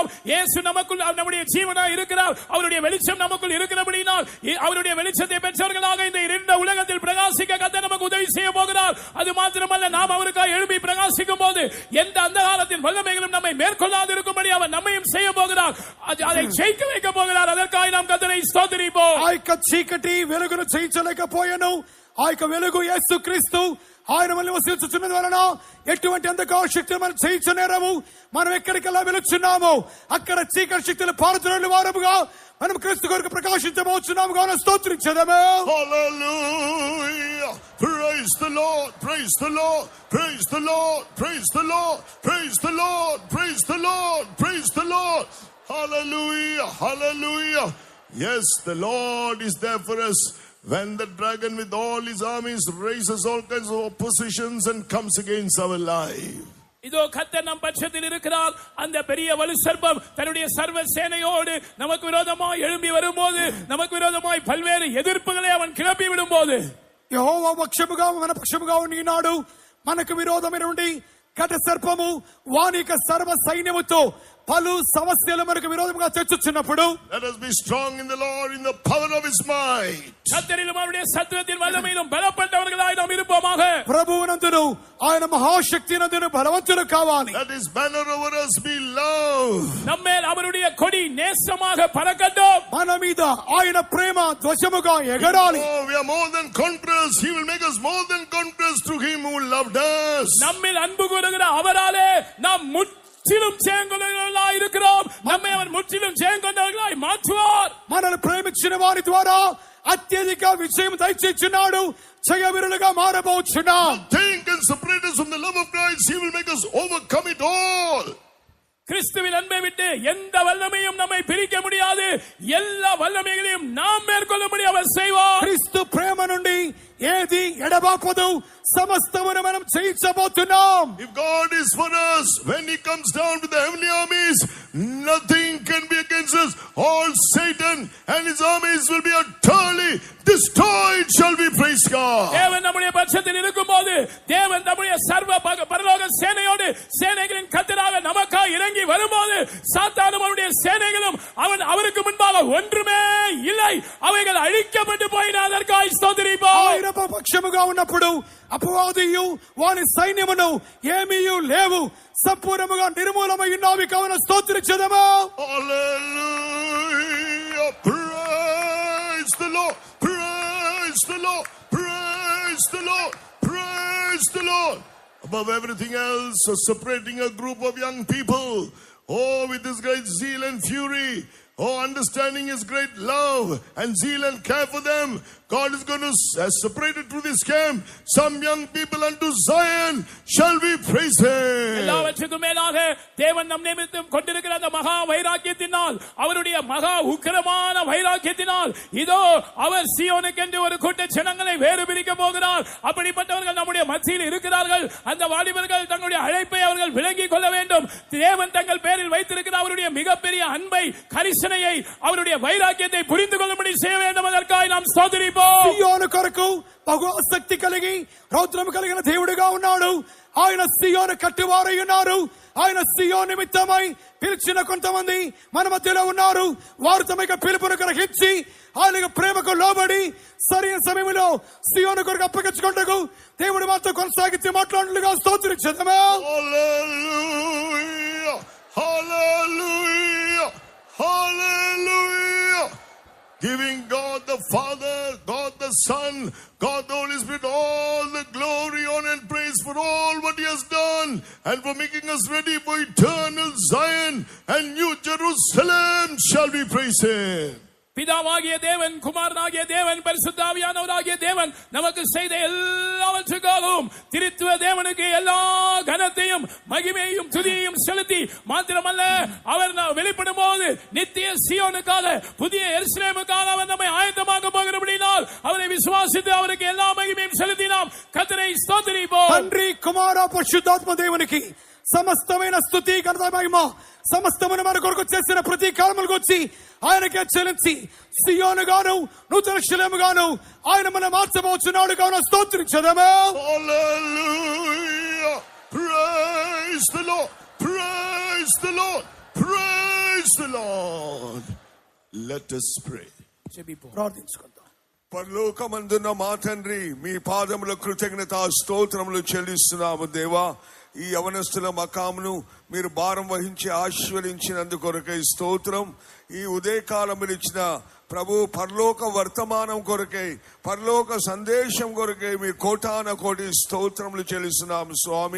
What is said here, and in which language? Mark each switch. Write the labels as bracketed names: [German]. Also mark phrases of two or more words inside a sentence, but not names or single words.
[Tamil] இயேசு நமக்குள் நம்முடைய ஜீவனாய் இருக்கிறார். அவருடைய வெளிச்சம் நமக்குள் இருக்கிறபடியால் அவருடைய வெளிச்சத்தை பெற்றவர்களாக இந்த இருண்ட உலகத்தில் பிரகாசிக்க கர்த்தர் நமக்கு உதவி செய்ய போகிறார். அது மாத்திரமல்ல, நாம் அவருக்காக எழுப்பி பிரகாசிக்கும் போது எந்த அந்தகாரத்தின் வல்லமைகளும் நம்மை மேற்கொள்ளாது இருக்கும்படி அவர் நம்மையும் செய்ய போகிறார். அதை ஜெயிக்க வைக்க போகிறார். அதற்காக நாம் கர்த்தரை ஸ்தோத்திரிப்போம். [Telugu] ఆ యొక్క చీకటి వెలుగును జయించలేకపోయాను. ఆ యొక్క వెలుగు యేసుక్రీస్తు ఆయన మనల్ని వసించుచున్నది వలన ఎటువంటి అంధకార శక్తులు మనం జయించనేరము. మనం ఎక్కడికెల్లా వెలుచున్నామో అక్కడ చీకటి శక్తులు పారుతున్న వారముగా మనం క్రీస్తు కొరకు ప్రకాశించబోచున్నాము. కావున స్తోత్రించదము. [English] Hallelujah. Praise the Lord. Praise the Lord. Praise the Lord. Praise the Lord. Praise the Lord. Praise the Lord. Praise the Lord. Hallelujah. Hallelujah. Yes, the Lord is there for us. When the dragon with all his armies raises all kinds of oppositions and comes against our life. [Tamil] இதோ கர்த்தர் நம் பட்சத்தில் இருக்கிறார். அந்த பெரிய வலு சர்ப்பம் தன்னுடைய சர்வ சேனையோடு நமக்கு விரோதமாய் எழும்பி வரும்போது, நமக்கு விரோதமாய் பல்வேறு எதிர்ப்புகளை அவன் கிளப்பி விடும்போது, [Telugu] యెహోవా పక్షముగా మన పక్షముగా ఉన్నాడు. మనకు విరోధమైనటువంటి ఘట సర్పము వాని యొక్క సర్వ సైన్యముతో పలు సమస్యలు మనకు విరోధముగా తెచ్చుచున్నప్పుడు, [English] let us be strong in the Lord, in the power of his might. [Tamil] கர்த்தரிலும் அவருடைய சத்துவத்தின் வல்லமையிலும் பலப்பட்டவர்களாய் நாம் இருப்போமாக. [Telugu] ప్రభువునందును ఆయన మహాశక్తినందును బలవంతులు కావాలి. [English] Let his banner over us be love. [Tamil] நம்மேல் அவருடைய கொடி நேசமாக பறக்கட்டும். [Telugu] మన మీద ఆయన ప్రేమ ధ్వజముగా ఎగరాలి. [English] Oh, we are more than conquerors. He will make us more than conquerors through him who loved us. [Tamil] நம்மில் அன்பு கூறுகிற அவராலே நாம் முற்றிலும் ஜெயங்கொண்டவர்களாய் இருக்கிறோம். நம்மை அவர் முற்றிலும் ஜெயங்கொண்டவர்களாய் மாற்றுவார். [Telugu] మనల్ని ప్రేమించిన వారి ద్వారా అత్యధిక విజయం దయచేస్తున్నాడు. జయవీరులుగా మారబోచున్నాం. [English] Nothing can separate us from the love of Christ. He will make us overcome it all. [Tamil] கிறிஸ்துவின் அன்பை விட்டு எந்த வல்லமையும் நம்மை பிரிக்க முடியாது. எல்லா வல்லமைகளையும் நாம் மேற்கொள்ள முடியும் அவர் செய்வார். [Telugu] క్రీస్తు ప్రేమ నుండి ఏది ఎడబాపదు. సమస్తమును మనం జయించబోతున్నాం. [English] If God is for us, when he comes down with the heavenly armies, nothing can be against us. All Satan and his armies will be utterly destroyed. Shall we praise God? [Tamil] தேவன் நம்முடைய பட்சத்தில் இருக்கும்போது, தேவன் நம்முடைய சர்வ பரலோக சேனையோடு சேனைகளின் கர்த்தராக நமக்காக இறங்கி வரும்போது, சாத்தானும் அவருடைய சேனைகளும் அவருக்கு முன்பாக ஒன்றுமே இல்லை. அவைகள் அழிக்கப்பட்டு போயின. அதற்காக ஸ்தோத்திரிப்போம். [Telugu] ఆయన పక్షముగా ఉన్నప్పుడు అపవాదియు వాని సైన్యమును ఏమీయు లేవు. సంపూర్ణముగా నిర్మూలమై ఉన్నావి కావున స్తోత్రించెదము. [English] Hallelujah. Praise the Lord. Praise the Lord. Praise the Lord. Praise the Lord. Above everything else, separating a group of young people, oh, with this great zeal and fury, oh, understanding his great love and zeal and care for them, God is going to separate through this camp some young people unto Zion. Shall we praise him? [Tamil] எல்லாவற்றுக்கும் மேலாக தேவன் நம் நிமித்தம் கொண்டிருக்கிற அந்த மகா வைராக்கியத்தினால், அவருடைய மகா உக்கிரமான வைராக்கியத்தினால், இதோ அவர் சீயோனுக்கென்று ஒரு கூட்ட ஜனங்களை வேறு பிரிக்க போகிறார். அப்படிப்பட்டவர்கள் நம்முடைய மத்தியில் இருக்கிறார்கள். அந்த வாலிபர்கள் தங்களுடைய அழைப்பை அவர்கள் விளங்கிக் கொள்ள வேண்டும். தேவன் தங்கள் பேரில் வைத்திருக்கிற அவருடைய மிகப்பெரிய அன்பை, கரிசனையை, அவருடைய வைராக்கியத்தை புரிந்து கொள்ளும்படி செய்ய வேண்டும். அதற்காக நாம் ஸ்தோத்திரிப்போம். [Telugu] సియోను కొరకు బహు ఆసక్తి కలిగి రౌద్రము కలిగిన దేవుడిగా ఉన్నాడు. ఆయన సియోను కట్టివారై ఉన్నారు. ఆయన సియోను నిమిత్తమై పిలిచిన కొంతమంది మన మధ్యలో ఉన్నారు. వారు తమ యొక్క పిలుపును గ్రహించి ఆయన ప్రేమకు లోబడి సరైన సమయంలో సియోను కొరకు అప్పగించుకుంటూ దేవుడు మాతో కొనసాగించి మాట్లాడుగా స్తోత్రించెదము. [English] Hallelujah. Hallelujah. Hallelujah. Giving God the Father, God the Son, God the Holy Spirit all the glory, honor and praise for all what he has done and for making us ready for eternal Zion and New Jerusalem. Shall we praise him? [Tamil] பிதாவாகிய தேவன், குமாரனாகிய தேவன், பரிசுத்த ஆவியானவராகிய தேவன் நமக்கு செய்த எல்லாவற்றுக்காகவும் திரித்துவ தேவனுக்கு எல்லா கனத்தையும் மகிமையையும் துதியையும் செலுத்தி, மாத்திரமல்ல அவர் வெளிப்படும் போது நித்திய சீயோனுக்காக, புதிய எருசலேமுக்காக அவர் நம்மை ஆயத்தமாக்க போகிறபடியால் அவரை விசுவாசித்து அவருக்கு எல்லா மகிமையும் செலுத்தி நாம் கர்த்தரை ஸ்தோத்திரிப்போம். [Telugu] తండ్రి కుమార పరిశుద్ధాత్మ దేవునికి సమస్తమైన స్తుతి ఘనత మహిమ సమస్తమును మన కొరకు చేసిన ప్రతి కాలములకు వచ్చి ఆయనకే చెల్లించి సియోను గాను నూతన యెరూషలేము గాను ఆయన మనం మార్చబోచున్నాడు కావున స్తోత్రించెదము. [English] Hallelujah. Praise the Lord. Praise the Lord. Praise the Lord. Let us pray. [Telugu] ప్రార్థించుకుందాం. పరలోకమందున్న మా తండ్రి, మీ పాదముల కృతజ్ఞత స్తోత్రములు చెల్లిస్తున్నాము దేవా. ఈ యవనస్తుల మకామును మీరు భారం వహించి ఆశీర్వదించినందుకొరకై స్తోత్రం. ఈ ఉదయకాలములు ఇచ్చిన ప్రభు పరలోక వర్తమానం కొరకై, పరలోక సందేశం కొరకై మీ కోటాన కోటి స్తోత్రములు చెల్లిస్తున్నాము స్వామి.